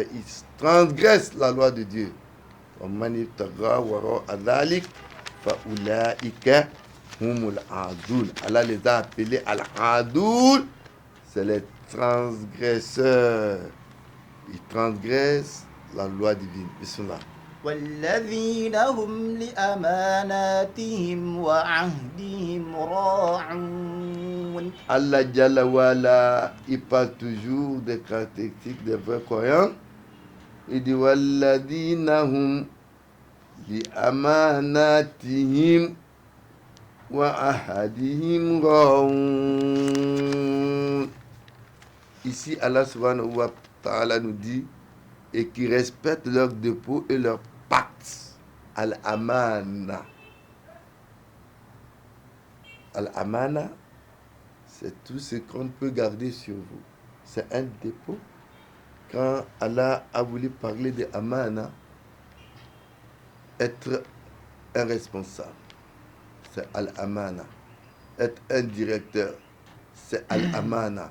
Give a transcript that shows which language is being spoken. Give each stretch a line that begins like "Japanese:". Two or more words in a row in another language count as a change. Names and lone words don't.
French: Ils transgressent la loi de Dieu. Allah les a appelés Al-Adoul, c'est les transgresseurs. Ils transgressent la loi divine. Bismillah.
Arabic: والذين هم لأماناتهم وعهدهم راعون. Allah جل وعلا,
French: il parle toujours des caractéristiques des vrais croyants.
Arabic: Il dit والذين هم لأماناتهم وعهدهم راعون.
French: Ici, Allah
Arabic: سبحانه وتعالى
French: nous dit et qui respectent leurs dépôts et leurs pactes. Al-amana. Al-amana, c'est tout ce qu'on peut garder sur vous. C'est un dépôt. Quand Allah a voulu parler de amana, être un responsable, c'est al-amana. Être un directeur, c'est al-amana.